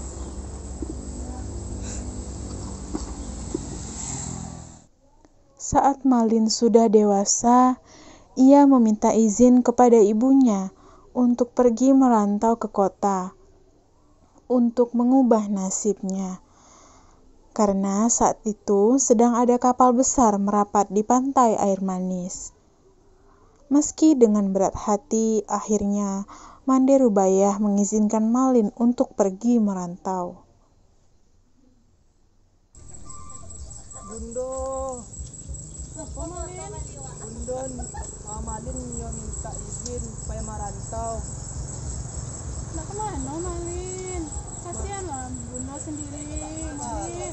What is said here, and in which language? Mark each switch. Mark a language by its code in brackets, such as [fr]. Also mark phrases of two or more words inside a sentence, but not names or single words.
[id] Saat Malin sudah dewasa, ia meminta izin kepada ibunya untuk pergi merantau ke kota untuk mengubah nasibnya. Karena saat itu sedang ada kapal besar merapat di pantai air manis. Meski dengan berat hati, akhirnya Mande Rubayah mengizinkan Malin untuk pergi merantau. [min] Bundo. [id] Apa Malin? [min] Bundo, Malin yo minta izin supaya merantau. [id] Nak kemana Malin? Kasihan lah Bunda sendiri Malin.